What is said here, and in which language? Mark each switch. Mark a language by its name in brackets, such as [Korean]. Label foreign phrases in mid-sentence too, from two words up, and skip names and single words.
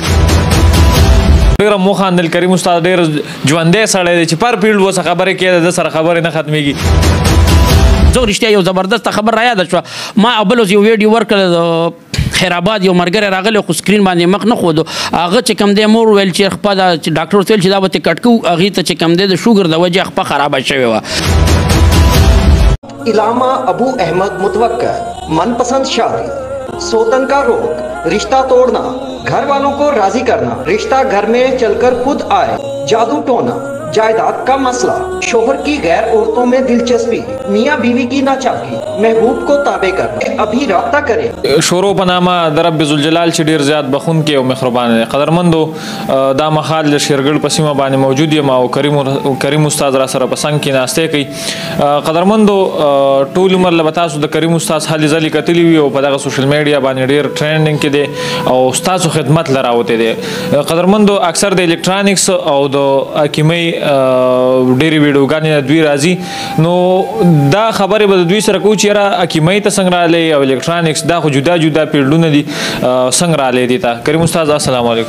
[Pashto] ډېره مو خاندل کریم استاد ډېر ژوندی سړی دی چې پر فیلډ اوسه خبرې کوي د ده سره خبرې نه ختمېږي زه رښتیا یو زبردسته خبر را یاده شوه ما بل اوس یو ویډیو ورکړه د خیرآباد یو ملګری راغلی خو سکرین باندې مخ نه ښودو هغه چې کوم دی مور ویل چې خپه دا ډاکټر ورته ویل چې دا به ترې کټ کوو هغې ته چې کوم دی د شوګر د وجې خپه خرابه شوې وه [Urdu] علامہ ابو احمد متوکر من پسند شادی سوتن کا روگ رشتہ توڑنا گھر والوں کو راضی کرنا رشتہ گھر میں چل کر خود آئے جادو ٹونا جائیداد کا مسئلہ شوہر کی غیر عورتوں میں دلچسپی میاں بیوی کی ناچاقی محبوب کو تابع کرنا ابھی رابطہ کریں [Pashto] شورو په نامه د رب ذوالجلال چې ډېر زیات بخونکی او مهربان دی قدرمندو دا مهال د شیرګل په سیمه باندې موجود یم او کریم استاد را سره په څنګ کې ناستې کوي قدرمندو ټول عمر له به تاسو د کریم استاد هلې ځلې کتلي وي او په دغه سوشل میډیا باندې ډېر ټرینډینګ کې دی او ستاسو خدمت له راوتی دی قدرمندو اکثر د الکترانکس او د حکیمۍ ډېرې ویډیوګانې د دوی راځي نو دا خبرې به د دوی سره کوو چې یاره حکیمۍ ته څنګه راغلی او الکترانکس دا خو جدا جدا فیلډونه دي څنګه راغلی دي ته کریم استاد [Arabic] السلام علیکم